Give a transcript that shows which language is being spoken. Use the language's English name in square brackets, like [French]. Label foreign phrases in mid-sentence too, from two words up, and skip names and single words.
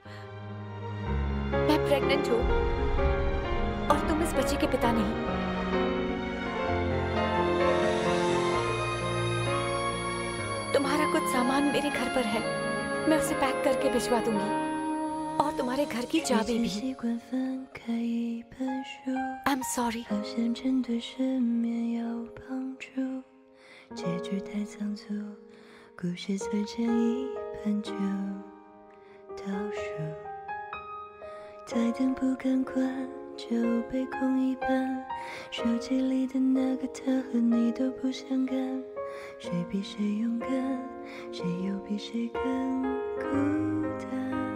[Hindi] मैं प्रेग्नेंट हूँ और तुम इस बच्चे के पिता नहीं। तुम्हारा कुछ सामान मेरे घर पर है, मैं उसे पैक करके भिजवा दूंगी, और तुम्हारे घर की चाबी भी। [English] I'm sorry。 [Chinese] 好像针对失眠有帮助，结局太仓促，故事才前一半就倒数，台灯不赶快就被空一半，手机里的那个他和你都不相干，谁比谁勇敢，谁又比谁更孤单。